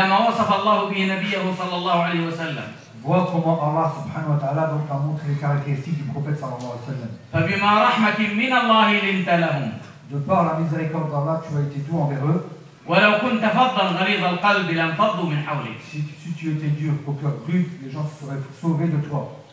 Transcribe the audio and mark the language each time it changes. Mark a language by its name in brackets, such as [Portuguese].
[Arabic] وانظر إلى ما وصف الله به نبيه صلى الله عليه وسلم. [French] Vois comment Allah [Arabic] subhanahu wa taala [French] donc a montré les caractéristiques du prophète [Arabic] صلى الله عليه وسلم. فبما رحمة من الله لنت لهم. [French] De par la miséricorde d'Allah, tu as été doux envers eux. Si tu étais dur, au cœur cru, les gens se seraient sauvés de toi.